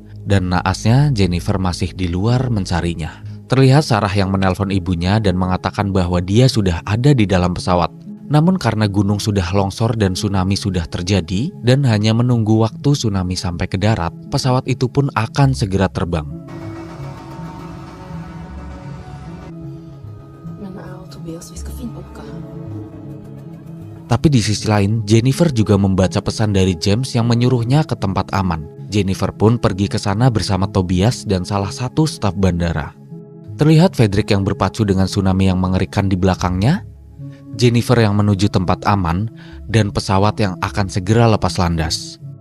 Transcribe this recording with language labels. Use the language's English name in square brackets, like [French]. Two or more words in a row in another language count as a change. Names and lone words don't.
[Indonesian] Dan naasnya Jennifer masih di luar mencarinya. Terlihat Sarah yang menelpon ibunya dan mengatakan bahwa dia sudah ada di dalam pesawat. Namun karena gunung sudah longsor dan tsunami sudah terjadi, dan hanya menunggu waktu tsunami sampai ke darat, pesawat itu pun akan segera terbang. [Norwegian] Tobias, vi ska finne boka. [Indonesian] Tapi di sisi lain, Jennifer juga membaca pesan dari James yang menyuruhnya ke tempat aman. Jennifer pun pergi ke sana bersama Tobias dan salah satu staf bandara. Terlihat Frederick yang berpacu dengan tsunami yang mengerikan di belakangnya, Jennifer yang menuju tempat aman, dan pesawat yang akan segera lepas landas.